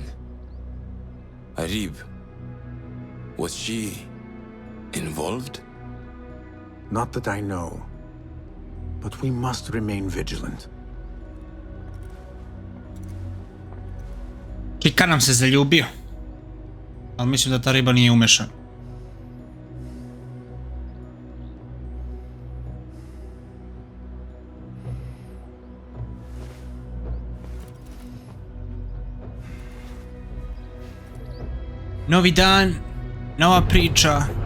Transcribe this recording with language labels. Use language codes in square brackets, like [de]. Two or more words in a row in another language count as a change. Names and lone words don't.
[en] Arib, was she involved? Not that I know. But we must remain vigilant. [sr] Kika nam se zaljubio. Ali mislim da ta riba nije umešana. Novi dan, nova priča.